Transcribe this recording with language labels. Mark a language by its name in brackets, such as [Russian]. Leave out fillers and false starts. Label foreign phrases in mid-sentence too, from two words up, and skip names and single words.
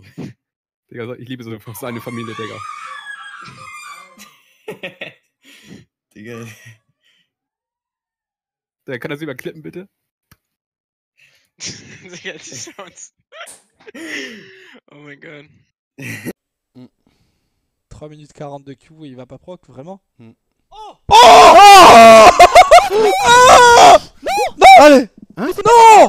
[German] Digga, ich liebe so seine Familie, Digga. Digga. Der kann das überklippen, bitte? Digga, die Sounds. Oh mein Gott. [French] 3 minutes 42 Q et il va pas proc, vraiment? Oh! Oh! Non! Allez! Hein? Non!